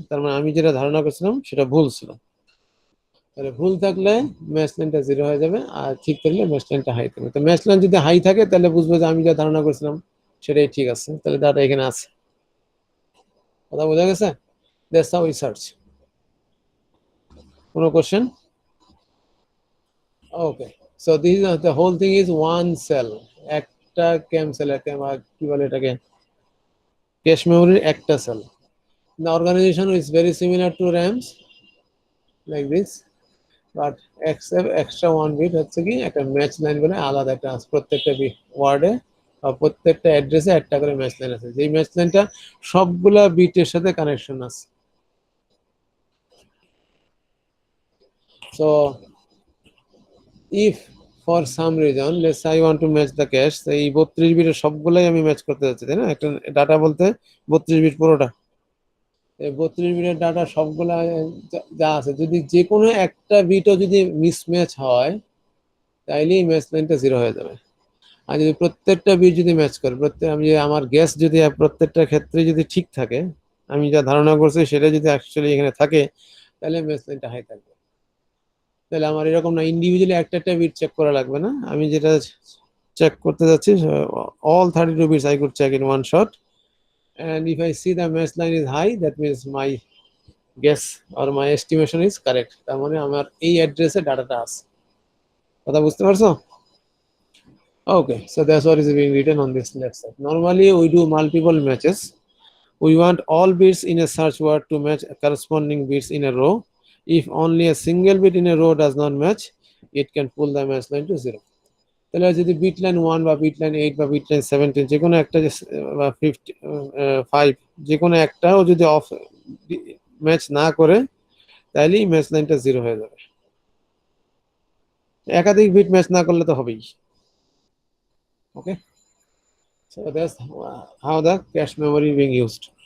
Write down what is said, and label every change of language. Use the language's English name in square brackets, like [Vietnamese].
[Bangla] তার মানে আমি যেটা ধারণা করছিলাম সেটা ভুল ছিল। তাহলে ভুল থাকলে ম্যাচ লাইনটা 0 হয়ে যাবে, আর ঠিক থাকলে ম্যাচ লাইনটা হাই থাকবে। তো ম্যাচ লাইন যদি হাই থাকে তাহলে বুঝবো যে আমি যা ধারণা করছিলাম সেটাই ঠিক আছে, তাহলে ডাটা এখানে আছে। কথা বোঝা গেছে? [English] That's how we search. [Bangla] কোনো question? [English] okay, so this is the whole thing is one cell, [Bangla] একটা ক্যাম সেল, কি বলে এটাকে, ক্যাশ মেমোরির একটা sell. [English] The organization is very similar to RAMs, like this, but except extra 1 bit [Bangla] হচ্ছে কি একটা ম্যাচ লাইন বলে আলাদা একটা আছে। প্রত্যেকটা ওয়ার্ডে বা প্রত্যেকটা অ্যাড্রেসে একটা করে ম্যাচ লাইন আছে, যেই ম্যাচ লাইনটা সবগুলা বিটের সাথে কানেকশন আছে। [English] So if for some reason let's say I want to match the cache, [Bangla] এই 32 বিটের সবগুলাই আমি ম্যাচ করতে যাচ্ছি, তাই না? একটা ডাটা বলতে 32 বিট পুরোটা, এই 32 বিটের ডাটা সবগুলা যা আছে, যদি যে কোনো একটা বিটও যদি মিসম্যাচ হয়, তাইলে এই ম্যাচ লাইনটা 0 হয়ে যাবে। আর যদি প্রত্যেকটা বিট যদি ম্যাচ করে, আমি আমার গ্যাস যদি প্রত্যেকটা ক্ষেত্রে যদি ঠিক থাকে, আমি যা ধারণা করছি সেটা যদি অ্যাকচুয়ালি এখানে থাকে, তাহলে ম্যাচ লাইনটা হাই থাকবে। তাহলে আমার এরকম না ইন্ডিভিজুয়ালি একটা একটা বিট চেক করা লাগবে না, আমি যেটা চেক করতে যাচ্ছি [English] all 32 bits I could check in one shot, and if I see the match line is high, that means my guess or my estimation is correct, [Bangla] তার মানে আমার এই অ্যাড্রেসে ডাটাটা আছে। কথা বুঝতে পারছো? [English] Okay, so that's what is being written on this left side. Normally we do multiple matches. We want all bits in a search word to match corresponding bits in a row. If only a single bit in a row does not match, it can pull the match line to 0. [Bangla] তাহলে যদি bit line 1 বা bit line 8 বা bit line 17 যে কোনো একটা বা 5 যে কোনো একটাও যদি অফ ম্যাচ না করে, তাহলেই ম্যাচ লাইনটা 0 হয়ে যাবে। একাধিক বিট ম্যাচ না করলে তো হবেই। ওকে, [English] So that's how the cache memory being used.